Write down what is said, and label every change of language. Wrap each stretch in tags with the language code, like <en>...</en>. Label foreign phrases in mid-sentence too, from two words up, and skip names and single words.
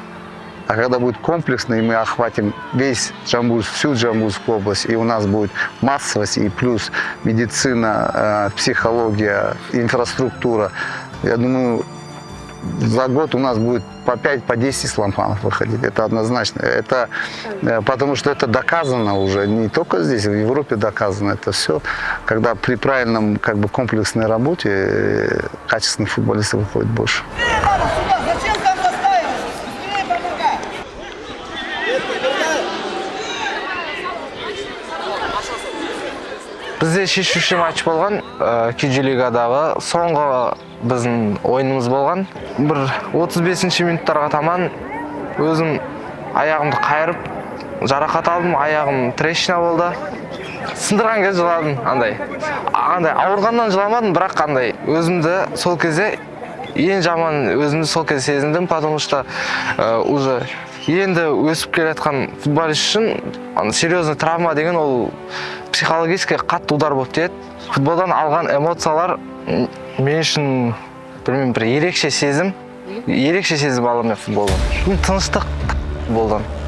<ru>А когда будет комплексно, и мы охватим весь Джамбулск, всю Джамбулскую область, и у нас будет массовость, и плюс медицина, психология, инфраструктура, я думаю, за год у нас будет по 5, по 10 исламханов выходить. Это однозначно. Это, потому что это доказано уже, не только здесь, в Европе доказано это все. Когда при правильном как бы, комплексной работе качественных футболистов выходит больше.</ru> <kk>Бізде шешуші матч болған, Кижи лигадағы соңғы біздің ойынымыз болған. Бір 35-ші минуттарға таман өзім аяғымды қайырып, жарақат алдым, аяғым трещина болды. Сындырған кезде жыладым, андай ауырғаннан жыламадым, бірақ андай өзімді сол кезде ең жаман өзімді сол кезде сезіндім,</kk> <ru>потому что уже</ru> <kk>енді өсіп келе жатқан футболист үшін</kk> <ru>серьезный травма</ru> <kk>деген ол психологически қатты удар болып тиеді. Футболдан алған эмоциялар мен үшін білмеймін, бір ерекше сезім аламын футболдан. Тыныштық футболдан.</kk>